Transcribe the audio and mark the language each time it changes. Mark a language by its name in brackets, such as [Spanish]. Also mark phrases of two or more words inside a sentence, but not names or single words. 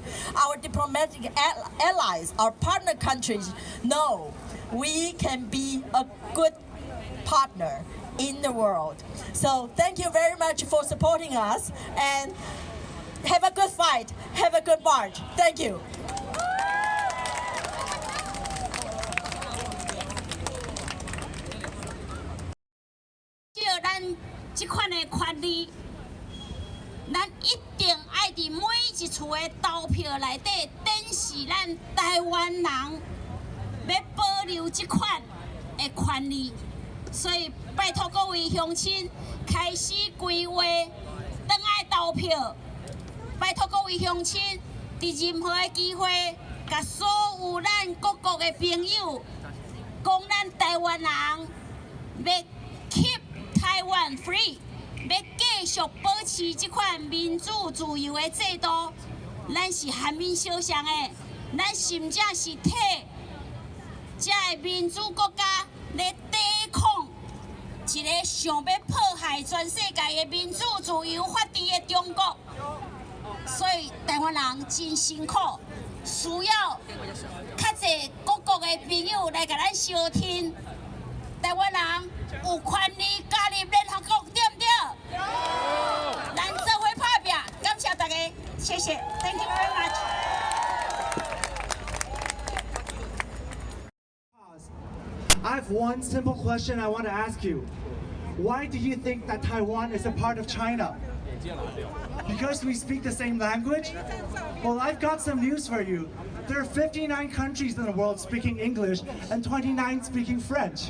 [English] Our diplomatic allies, our partner countries know we can be a good partner in the world. So thank you very much for supporting us, and have a good fight, have a good march. Thank you. [Min Nan Chinese] 咱这款的权利，咱一定爱伫每一处的投票内底展示咱台湾人要保留这款的权利。所以拜托各位乡亲开始规划，转来投票。拜托各位乡亲，伫任何的机会，甲所有咱各国的朋友讲，咱台湾人要 [English] keep Taiwan free， [Min Nan Chinese] 要继续保持这款民主自由的制度，咱是韩民相向的，咱甚至是替这个民主国家来抵抗一个想要迫害全世界的民主自由法治的中国。所以台湾人真辛苦，需要较侪各国的朋友来甲咱相挺。台湾人有权利加入联合国，对不对？咱做伙打拼，感谢大家，谢谢 ， [English] Thank you very much。 I have one simple question I want to ask you. Why do you think that Taiwan is a part of China? Because we speak the same language? Well, I've got some news for you. There are 59 countries in the world speaking English and 29 speaking French.